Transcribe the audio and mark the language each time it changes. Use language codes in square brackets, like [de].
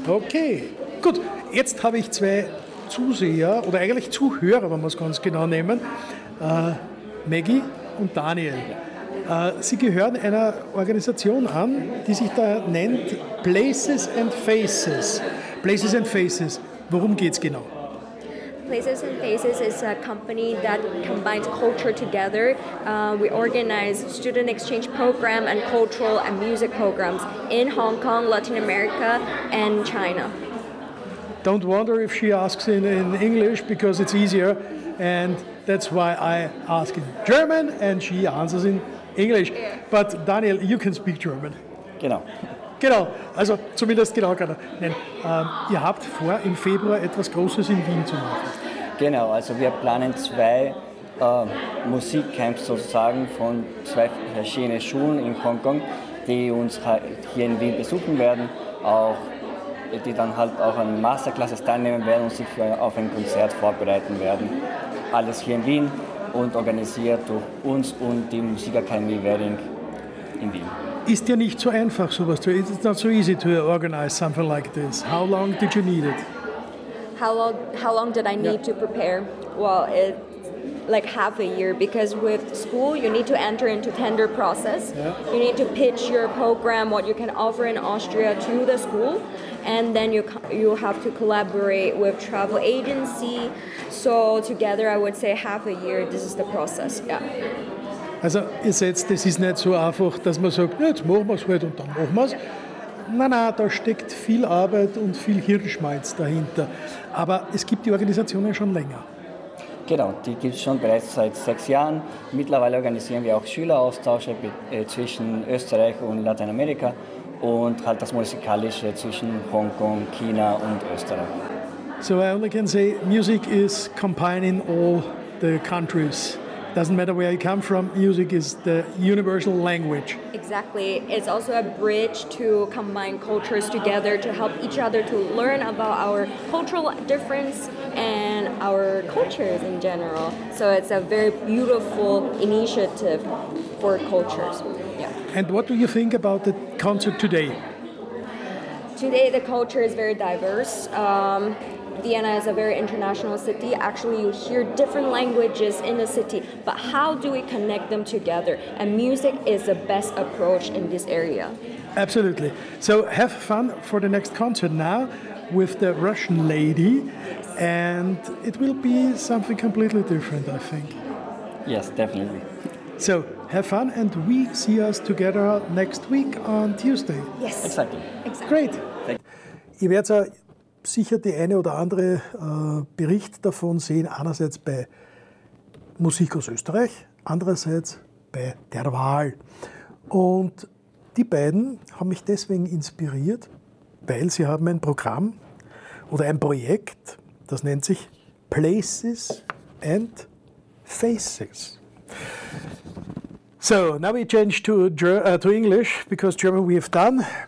[de] Okay, gut. Jetzt habe ich zwei Zuseher, oder eigentlich Zuhörer, wenn wir es ganz genau nehmen, Maggie und Daniel. Sie gehören einer Organisation an, die sich da nennt Places and Faces. Places and Faces, worum geht's genau? [en] Places and Faces is a company that combines culture together. We organize student exchange program and cultural and music programs in Hong Kong, Latin America and China. Don't wonder if she asks in English because it's easier, and that's why I ask in German and she answers in English. Yeah. But Daniel, you can speak German. [de] Genau. Genau, also zumindest genau kann er. Nein, ihr habt vor, im Februar etwas Großes in Wien zu machen. Genau, also wir planen zwei Musikcamps sozusagen von zwei verschiedenen Schulen in Hongkong, die uns hier in Wien besuchen werden, auch die dann halt auch an Masterclasses teilnehmen werden und sich auf ein Konzert vorbereiten werden. Alles hier in Wien und organisiert durch uns und die Musikakademie Wedding in Wien. Ist ja nicht so einfach, sowas zu. [en] It's not so easy to organize something like this. How long did you need it? How long did I need to prepare? Well, it's like half a year, because with school you need to enter into tender process. Yeah. You need to pitch your program, what you can offer in Austria to the school, and then you have to collaborate with travel agency. So together, I would say half a year. This is the process. Yeah. [de] Also ihr seht, das ist nicht so einfach, dass man sagt, jetzt machen wir es halt und dann machen wir es. Nein, da steckt viel Arbeit und viel Hirnschmalz dahinter. Aber es gibt die Organisationen schon länger. Genau, die gibt es schon bereits seit 6 Jahren. Mittlerweile organisieren wir auch Schüleraustausche zwischen Österreich und Lateinamerika und halt das Musikalische zwischen Hongkong, China und Österreich. [en] So I only can say, music is combining all the countries. Doesn't matter where you come from, music is the universal language. Exactly. It's also a bridge to combine cultures together, to help each other to learn about our cultural difference and our cultures in general. So it's a very beautiful initiative for cultures. Yeah. And what do you think about the concert today? Today the culture is very diverse. Vienna is a very international city. Actually, you hear different languages in the city, but how do we connect them together? And music is the best approach in this area. Absolutely. So have fun for the next concert now with the Russian lady. Yes. And it will be something completely different, I think. Yes, definitely. So have fun, and we see us together next week on Tuesday. Yes. Exactly. Great. Thank you. [de] Sicher die eine oder andere Bericht davon sehen, einerseits bei Musik aus Österreich, andererseits bei der Wahl. Und die beiden haben mich deswegen inspiriert, weil sie haben ein Programm oder ein Projekt, das nennt sich Places and Faces. [en] So, now we change to English, because German we have done.